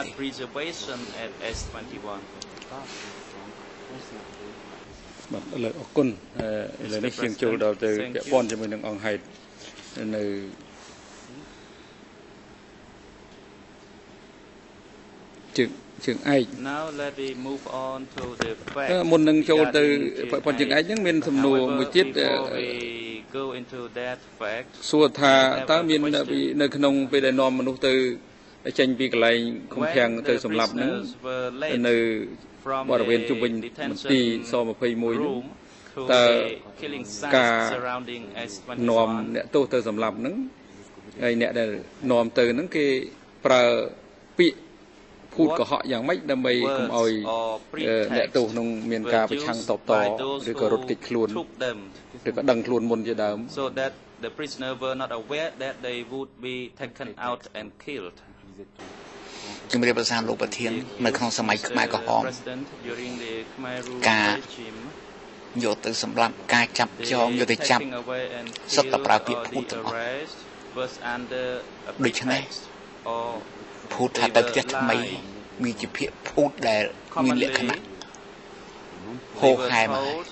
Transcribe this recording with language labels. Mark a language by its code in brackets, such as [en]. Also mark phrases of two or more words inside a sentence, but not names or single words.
[km] បាទឥឡូវអរគុណឥឡូវនេះយើងចូលដល់ទៅពាក់ព័ន្ធជាមួយនឹងអង្គហេតុនៅជើងឯក [en] Now let me move on to the fact [km] មុននឹងចូលទៅពាក់ព័ន្ធជើងឯកហ្នឹងមានសំណួរមួយទៀត [en] go into that fact [km] សួរថាតើមាននៅក្នុងពេលដែលនាំមនុស្សទៅចេញពីកន្លែងឃុំឃាំងទៅសម្លាប់ហ្នឹងនៅបរិវេណជុំវិញមន្ទីរស21នោះតើការនាំអ្នកទោសទៅសម្លាប់ហ្នឹងហើយអ្នកដែលនាំទៅហ្នឹងគេប្រើពាក្យភូតកុហកយ៉ាងម៉េចដើម្បីកុំឲ្យអ្នកទោសនឹងមានការប្រឆាំងតបតឬក៏រត់គេចខ្លួនឬក៏ដឹងខ្លួនមុនជាដើម [en] so that the prisoner were not aware that they would be taken out and killed [km] ជំរាបប្រសាលោកប្រធាននៅក្នុងសម័យខ្មែរក្រហមការយកទៅសម្លាប់ការចាប់ចងយកទៅចាប់សុទ្ធតែប្រើពាក្យភូតទាំងអស់ដូច្នេះភូតថាទៅផ្ទះថ្មីវាជាពាក្យភូតដែលមានលក្ខណៈហូរហែម